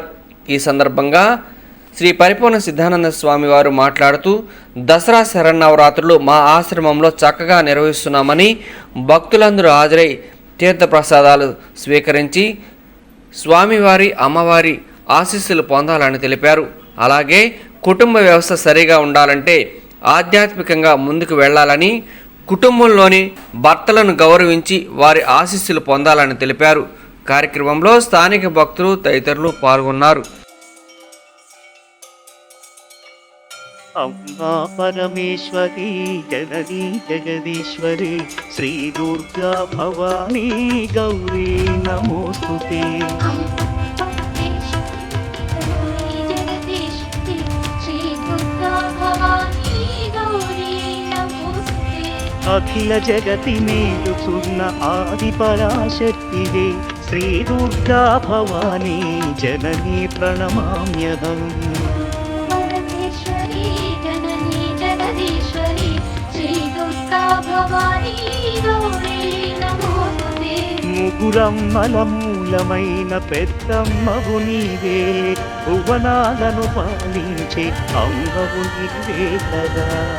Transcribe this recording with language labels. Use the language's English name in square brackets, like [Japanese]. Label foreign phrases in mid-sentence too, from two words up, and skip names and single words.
[Telugu] ఈ సందర్భంగా శ్రీ పరిపూర్ణ సిద్ధానంద స్వామివారు మాట్లాడుతూ, దసరా శరన్నవరాత్రులు మా ఆశ్రమంలో చక్కగా నిర్వహిస్తున్నామని, భక్తులందరూ హాజరై తీర్థప్రసాదాలు స్వీకరించి స్వామివారి అమ్మవారి ఆశీస్సులు పొందాలని తెలిపారు. అలాగే కుటుంబ వ్యవస్థ సరిగా ఉండాలంటే ఆధ్యాత్మికంగా ముందుకు వెళ్ళాలని, కుటుంబంలోని భర్తలను గౌరవించి వారి ఆశీస్సులు పొందాలని తెలిపారు. కార్యక్రమంలో స్థానిక భక్తులు తదితరులు పాల్గొన్నారు. [Sanskrit] अम्बा परमेश्वरी जननी जगदीश्वरी श्री दुर्गा भवानी गौरी नमोस्तुते। अखिल जगति [Telugu] మెలుచున్న ఆది పరాశక్తివే [Sanskrit] श्री दुर्गा भवानी जननी प्रणमाम्यहम्। [Telugu] ముగురమ్మల మూలమైన పెద్దమ్మవు నీవే, భువనాలను పాలించే అమ్మవు నీవే కదా.